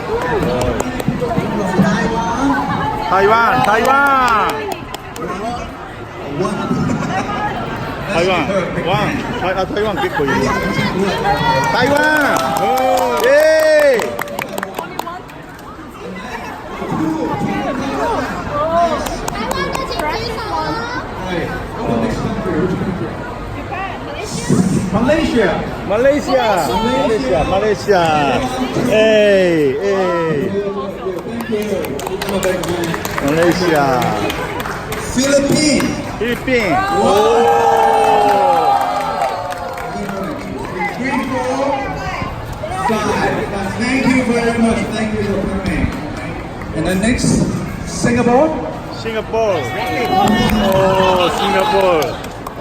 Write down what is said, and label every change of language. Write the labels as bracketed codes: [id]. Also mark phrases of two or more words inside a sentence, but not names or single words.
[ja] 台湾台湾台湾台湾結構いる台湾イエーイ [en] Malaysia. Hey, hey. Malaysia. Philippines. Oh. 3, 4, 5. Thank you very much. Thank you for coming. And then next, Singapore. Singapore. Oh, Singapore.